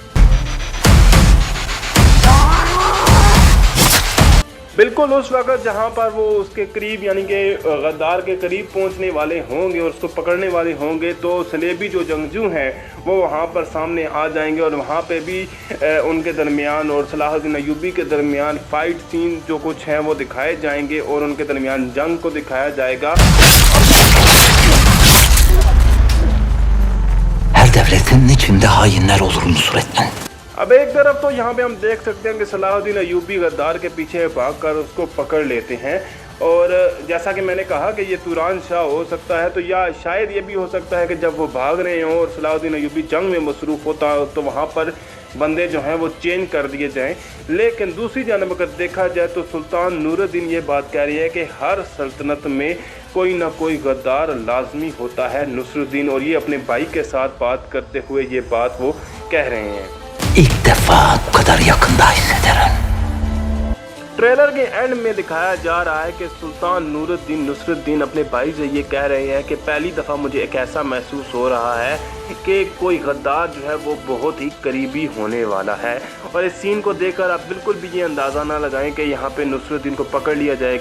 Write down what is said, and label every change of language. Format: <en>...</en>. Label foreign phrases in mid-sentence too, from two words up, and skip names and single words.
<ur>بالکل اس وقت جہاں پر وہ اس کے قریب یعنی کہ غدار کے قریب پہنچنے والے ہوں گے اور اس کو پکڑنے والے ہوں گے تو صلیبی جو جنگجو ہیں وہ وہاں پر سامنے آ جائیں گے اور وہاں پے بھی ان کے درمیان اور صلاح الدین ایوبی کے درمیان</ur> <en>fight scene</en> <ur>جو کچھ ہیں وہ دکھائے جائیں گے اور ان کے درمیان جنگ کو دکھایا جائے گا.</ur> <tr>Her devletin içinde hainler olur Nusrettin.</tr> <ur>اب ایک طرف تو یہاں پے ہم دیکھ سکتے ہیں کہ صلاح الدین ایوبی غدار کے پیچھے بھاگ کر اس کو پکڑ لیتے ہیں اور جیسا کہ میں نے کہا کہ یہ توران شاہ ہو سکتا ہے، تو یا شاید یہ بھی ہو سکتا ہے کہ جب وہ بھاگ رہے ہوں اور صلاح الدین ایوبی جنگ میں مصروف ہوتا ہو تو وہاں پر بندے جو ہیں وہ چینج کر دیے جائیں. لیکن دوسری جانب اگر دیکھا جائے تو سلطان نورالدین یہ بات کہہ رہی ہے کہ ہر سلطنت میں کوئی نہ کوئی غدار لازمی ہوتا ہے نصرالدین، اور یہ اپنے بھائی کے ساتھ بات کرتے ہوئے یہ بات وہ کہہ رہے ہیں.</ur> <tr>İlk defa bu kadar yakında hissederim.</tr> <ur>ٹریلر کے اینڈ میں دکھایا جا رہا ہے کہ سلطان نصرالدین اپنے بھائی سے یہ کہہ رہے ہیں کہ پہلی دفعہ مجھے ایک ایسا محسوس ہو رہا ہے کہ کوئی غدار جو ہے وہ بہت ہی قریبی ہونے والا ہے. اور اس سین کو دیکھ کر آپ بالکل بھی یہ اندازہ نہ لگائیں کہ یہاں پے نصرالدین کو پکڑ لیا جائے گا.</ur>